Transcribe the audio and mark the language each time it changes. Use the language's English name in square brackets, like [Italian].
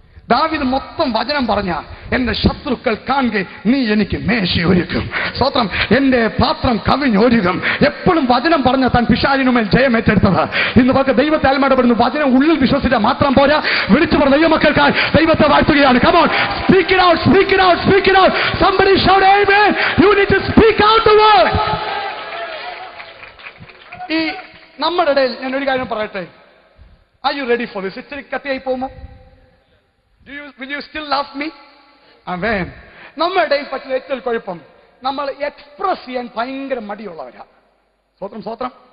[Malayalam] ദാവീദ് മൊത്തം വചനം പറഞ്ഞ എന്റെ ശത്രുക്കൾ കാണുക നീ എനിക്ക് മേശയൊരുക്കും. സ്തോത്രം. എന്റെ പാത്രം കവിഞ്ഞൊരുക്കും. എപ്പോഴും വചനം പറഞ്ഞ താൻ പിശാചിനുമേൽ ജയം ഏറ്റെടുത്തത്. ഇന്ന് നമുക്ക് ദൈവത്തെ അൽമടപ്പെടുന്നു. വചനം ഉള്ളിൽ വിശ്വസിച്ചാൽ മാത്രം പോരാ. വിളിച്ചു പറഞ്ഞ ദൈവമക്കൾക്കായി ദൈവത്തെ വാഴ്ത്തുകയാണ്. [English] Come on, speak it out, speak it out, speak it out. Somebody shout amen. You need to speak out the word. [Malayalam] ഈ നമ്മുടെ ഇടയിൽ ഞാൻ ഒരു കാര്യം പറയട്ടെ. [English] Are you ready for this? [Malayalam] ഇച്ചിരി കത്തിയായി പോകുമോ? [English] Will you still love me? Amen. [Malayalam] നമ്മുടെ ഇടയിൽ പറ്റുന്ന ഏറ്റവും കുഴപ്പം, നമ്മൾ എക്സ്പ്രസ് ചെയ്യാൻ ഭയങ്കര മടിയുള്ളവരാ. സ്വത്രം സ്വത്രം.